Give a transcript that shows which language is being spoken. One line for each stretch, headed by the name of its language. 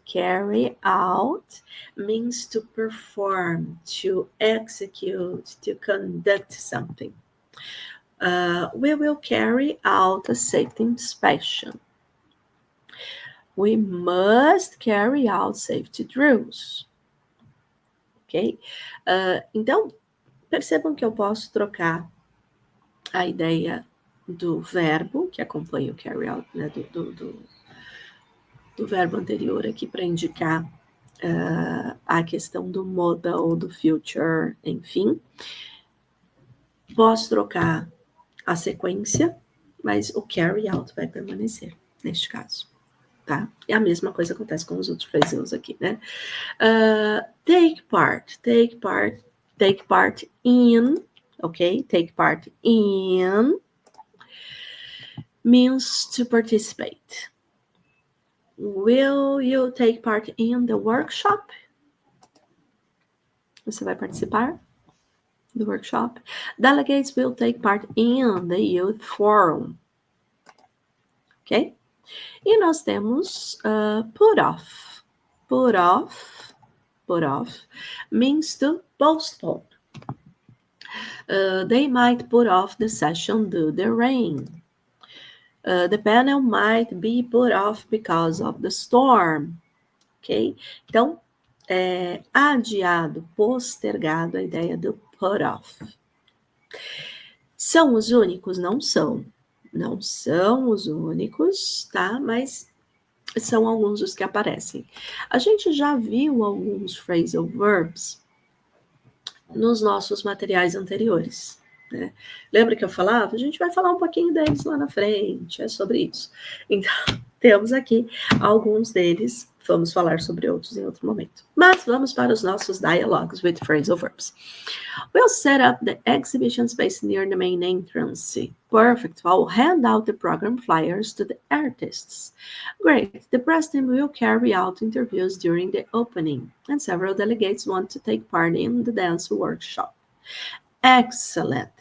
English: Carry out means to perform, to execute, to conduct something. We will carry out a safety inspection. We must carry out safety drills. Ok?
Portuguese: Então, percebam que eu posso trocar a ideia do verbo, que acompanha o carry out, né, do verbo anterior aqui para indicar a questão do modal, do future, enfim. Posso trocar a sequência, mas o carry out vai permanecer neste caso, tá? E a mesma coisa acontece com os outros phrasals aqui, né?
English: Take part in, ok? Take part in means to participate. Will you take part in the workshop?
Portuguese: Você vai participar do workshop?
English: Delegates will take part in the youth forum. Ok?
Portuguese: E nós temos
English: put off. Put off means to postpone. They might put off the session due to the rain. The panel might be put off because of the storm.
Portuguese: Ok? Então, adiado, postergado, a ideia do put off. São os únicos? Não são. Não são os únicos, tá? Mas são alguns os que aparecem. A gente já viu alguns phrasal verbs nos nossos materiais anteriores, né? Lembra que eu falava? A gente vai falar um pouquinho deles lá na frente, é sobre isso. Então, temos aqui alguns deles, vamos falar sobre outros em outro momento. Mas vamos para os nossos
English: dialogues with phrasal verbs. We'll set up the exhibition space near the main entrance. Perfect. I'll hand out the program flyers to the artists. Great. The press team will carry out interviews during the opening, and several delegates want to take part in the dance workshop. Excellent.